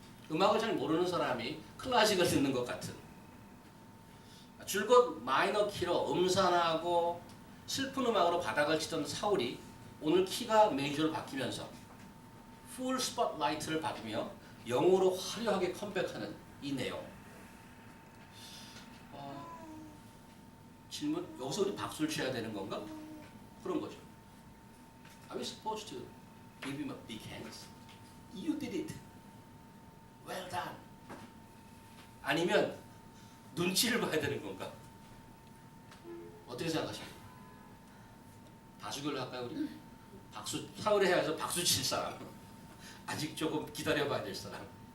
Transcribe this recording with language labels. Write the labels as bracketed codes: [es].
[ko] 음악을 잘 모르는 사람이 클래식을 듣는 것 같은 줄곧 마이너 키로 음산하고 슬픈 음악으로 바닥을 치던 사울이 오늘 키가 메이저로 바뀌면서 풀 스포트라이트를 받으며 영으로 화려하게 컴백하는 이 내용. 질문, 여기서 우리 박수를 쳐야 되는 건가? 그런 거죠. [en] Are we supposed to give him a big hands? You did it. Well done. [ko] 아니면 눈치를 봐야 되는 건가? 어떻게 생각하십니까? 다수결로 할까요, 우리? 사울에 해서 박수 칠 사람. 아직 조금 기다려봐야 될 사람.